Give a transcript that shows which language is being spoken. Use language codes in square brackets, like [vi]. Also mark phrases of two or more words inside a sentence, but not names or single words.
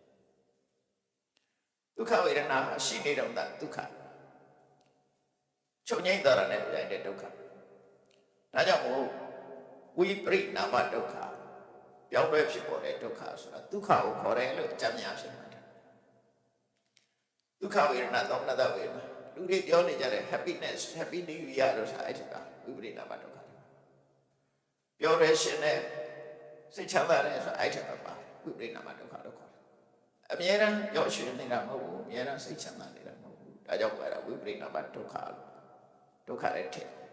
[my] ဒုက္ခဝေဒနာရှိနေတော့တာဒုက္ခချုပ်ငြိမ့်သွားတာနဲ့တပြိုင်တည်းဒုက္ခဒါကြောင့်မို့ဝိပရိနာမဒုက္ခပြောင်းလဲဖြစ်ပေါ်တဲ့ဒုက္ခဆိုတာဒုက္ခကိုခေါ်တယ်လို့အကြမ်းများဖြစ်မှာ ဒုက္ခဝေဒနာသောမနတဝေဒနာလူတွေပြောနေကြတဲ့ [en] happiness happy new year [my] လို့ဆိုတာအဲ့ဒါဝိပရိနာမဒုက္ခပြောရရှင်နဲ့စိတ်ချမ်းသာတယ်ဆိုအဲ့ဒါပါဝိပရိနာမဒုက္ခလို့ခေါ်တယ်အမြဲတမ်းပြောရှင်နေတာမဟုတ်ဘူးအမြဲတမ်းစိတ်ချမ်းသာနေတာမဟုတ်ဘူးဒါကြောင့်ပြောတာဝိပရိနာမဒုက္ခလို့ဒုက္ခရဲ့ထက်